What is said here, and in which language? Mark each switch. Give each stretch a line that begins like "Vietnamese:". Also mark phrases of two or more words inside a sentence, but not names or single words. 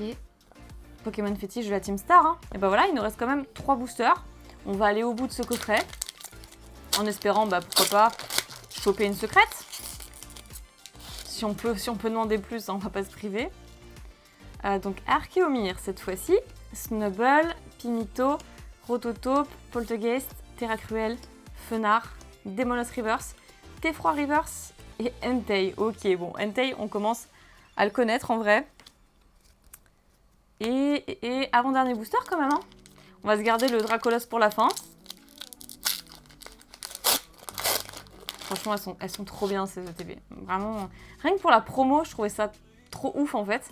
French: Pokémon fétiche de la Team Star. Hein. Et bah voilà, il nous reste quand même 3 boosters. On va aller au bout de ce coffret. En espérant, bah pourquoi pas, choper une secrète. Si on peut demander plus, hein, on va pas se priver. Donc Archéomir cette fois-ci. Snubble, Pimito, Rototope, Poltegeist, Terra Cruel, Fenard, Demolos Reverse, Tefroi Reverse et Entei. Ok, bon, Entei, on commence à le connaître en vrai. Et avant-dernier booster quand même. Hein. On va se garder le Dracolos pour la fin. Franchement, elles sont trop bien ces ETB. Vraiment, rien que pour la promo, je trouvais ça trop ouf en fait.